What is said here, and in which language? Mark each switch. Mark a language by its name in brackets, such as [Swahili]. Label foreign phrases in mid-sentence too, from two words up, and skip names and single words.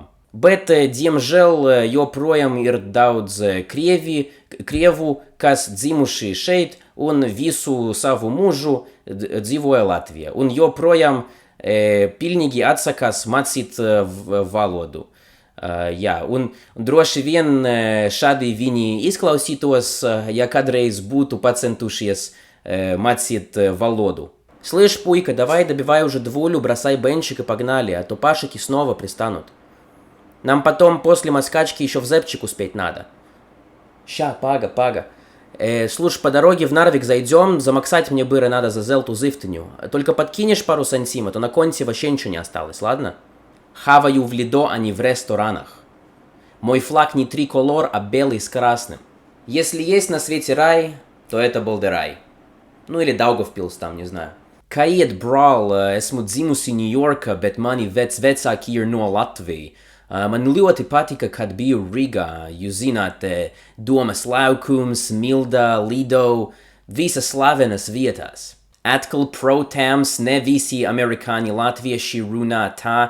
[Latvian] Bet, diemžēl, joprojām ir daudz krievu, kas dzimuši šeit un visu savu mūžu dzīvoja Latvijā. Un joprojām pilnīgi atsakās mācīt valodu. Un droši vien šādi viņi izklausītos, ja kādreiz būtu pacentušies mācīt valoду. [Russian] Слышь, пуйка, давай добивай уже двулю, бросай бенчик и погнали, а то пашики снова пристанут. Нам потом после москачки еще в зэпчик успеть надо. Ща, пага. Слушай, по дороге в Нарвик зайдем, замаксать мне быры надо за зелту зыфтыню. Только подкинешь пару сантим, а то на конте вообще ничего не осталось, ладно? Хаваю в Лидо, а не в ресторанах. Мой флаг не триколор, а белый с красным. Если есть на свете рай, то это Балдерай. Ну или Даугавпилс там, не знаю. [Latvian] Kaiet brāl, esmu dzimusi Ņujorkā, bet mani vecāki ir no Latvijas. Man ļoti patika, kad biju Rīgā. Jūs zināt, Domas laukums, Milda, Lido, visas slavenas vietās. Atkal, protams, ne visi amerikāņi latvieši runā tā.